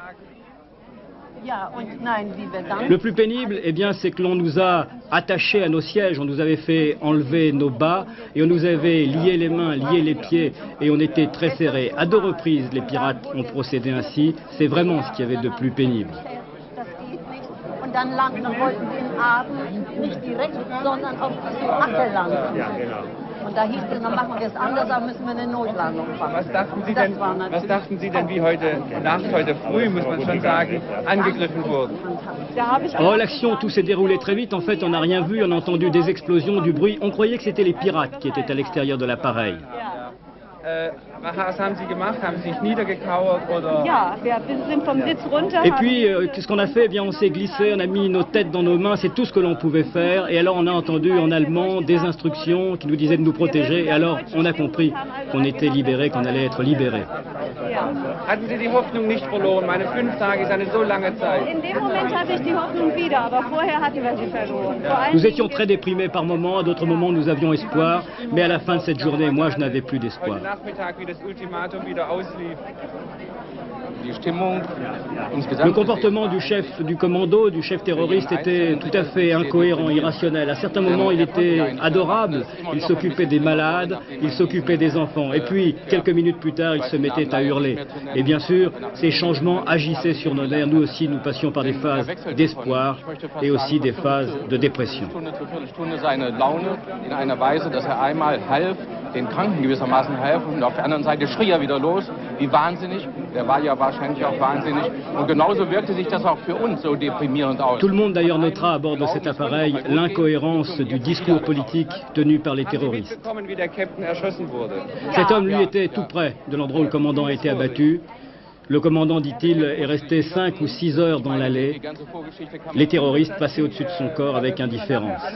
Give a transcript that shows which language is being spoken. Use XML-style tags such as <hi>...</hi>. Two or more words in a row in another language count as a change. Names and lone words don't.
<fr>Le plus pénible, eh bien, c'est que l'on nous a attachés à nos sièges, on nous avait fait enlever nos bas et on nous avait lié les mains, lié les pieds et on était très serrés. À 2 reprises, les pirates ont procédé ainsi. C'est vraiment ce qu'il y avait de plus pénible.</fr> <de>dann landen, dann wollten sie in Aachen nicht direkt, sondern auf Ache landen. Ja, genau. Und da hieß es, dann machen wir es anders, da müssen wir eine Notlandung machen. Was dachten Sie denn, wie heute Nacht, heute früh, muss man schon sagen, angegriffen wurden?</de> <fr>Oh, l'action, tout s'est déroulé très vite. En fait, on n'a rien vu, on a entendu des explosions, du bruit. On croyait que c'était les pirates qui étaient à l'extérieur de l'appareil.</fr> <de>Was haben Sie gemacht? Haben Sie sich niedergekauert oder? Ja, wir sind vom Sitz runter.</de> <fr>Et puis, qu'est-ce qu'on a fait? Eh bien, on s'est glissé, on a mis nos têtes dans nos mains, c'est tout ce que l'on pouvait faire. Et alors, on a entendu en allemand des instructions qui nous disaient de nous protéger. Et alors, on a compris qu'on était libérés, qu'on allait être libérés.</fr> <de>Hatten Sie die Hoffnung nicht verloren? Meine 5 Tage ist eine so lange Zeit. In dem Moment hatte ich die Hoffnung wieder, aber vorher hatten wir sie verloren.</de> <fr>Nous étions très déprimés par moments, à d'autres moments, nous avions espoir. Mais à la fin de cette journée, moi, je n'avais plus d'espoir.</fr> <de>Heute Nachmittag, wie das Ultimatum wieder auslief.</de> <fr>Le comportement du chef du commando, du chef terroriste, était tout à fait incohérent, irrationnel. À certains moments, il était adorable. Il s'occupait des malades, il s'occupait des enfants. Et puis, quelques minutes plus tard, il se mettait à hurler. Et bien sûr, ces changements agissaient sur nos nerfs. Nous aussi, nous passions par des phases d'espoir et aussi des phases de dépression.</fr> <de>Den Kranken gewissermaßen helfen und auf der anderen Seite schrie er wieder los, wie wahnsinnig. Er war ja wahrscheinlich auch wahnsinnig. Und genauso wirkte sich das auch für uns so deprimierend aus.</de> <fr>Tout le monde d'ailleurs notera à bord de cet appareil l'incohérence du discours politique tenu par les terroristes. Cet homme, lui, était tout près de l'endroit où le commandant a été abattu. Le commandant, dit-il, est resté 5 ou 6 heures dans l'allée. Les terroristes passaient au-dessus de son corps avec indifférence.</fr>